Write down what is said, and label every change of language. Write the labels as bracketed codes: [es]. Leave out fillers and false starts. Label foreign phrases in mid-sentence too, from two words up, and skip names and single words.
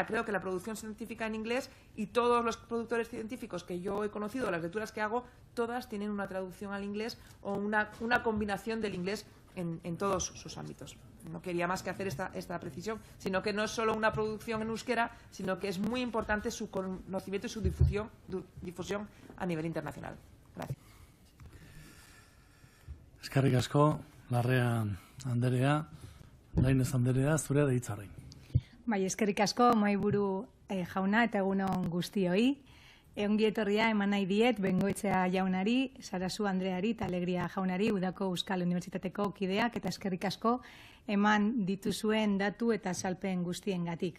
[es] Creo que la producción científica en inglés y todos los productores científicos que yo he conocido, las lecturas que hago, todas tienen una traducción al inglés o una combinación del inglés en todos sus ámbitos. No quería más que hacer esta precisión, sino que no es solo una producción en euskera, sino que es muy importante su conocimiento y su difusión a nivel internacional. Gracias. [eu] Eskerrik asko, Larrea Anderea, Lainez Anderea, zurea da hitza orain. Bai, eskerrik asko, mahaiburu jauna eta egun on guztioi. Ongi etorria eman nahi diet Bengoetxea jaunari, Sarasu Andreari eta Alegria jaunari, Udako Euskal Unibertsitateko kideak, eta eskerrik asko eman dituzuen datu eta salpen guztiengatik.